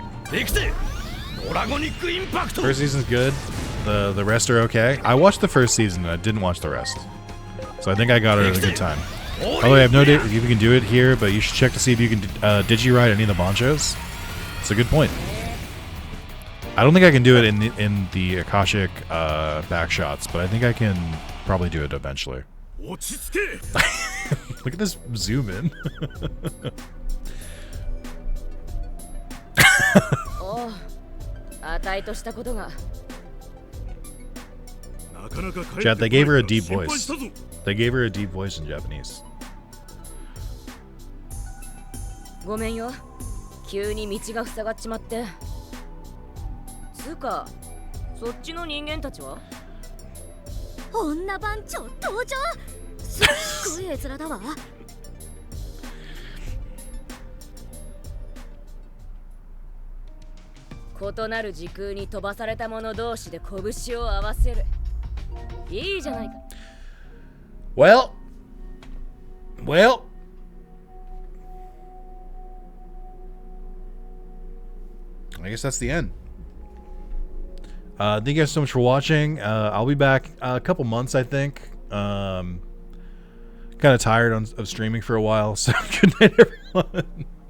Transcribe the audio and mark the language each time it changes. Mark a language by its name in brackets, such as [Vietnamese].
[Japanese] できてドラゴニックインパクト [English] First season's good. The rest are okay. I watched the first season and I didn't watch the rest. So I think I got it at a good time. By the way, I have no idea if you can do it here, but you should check to see if you can digi-ride any of the Bonchos. It's a good point. I don't think I can do it in the Akashic back shots, but I think I can probably do it eventually. [Japanese] 落ち着け [English] Look at this zoom in. [Japanese] おうあたいとしたことが [English] Chat, they gave her a deep voice. They gave her a deep voice in Japanese. [Japanese] ごめんよ急に道が塞がっちまってつうかそっちの人間たちは女番長登場すっごい絵面だわ異なる時空に飛ばされた者同士で拳を合わせるいいじゃないか [English] Well, I guess that's the end. Thank you guys so much for watching. I'll be back a couple months, I think. Kind of tired of streaming for a while, so good night, everyone.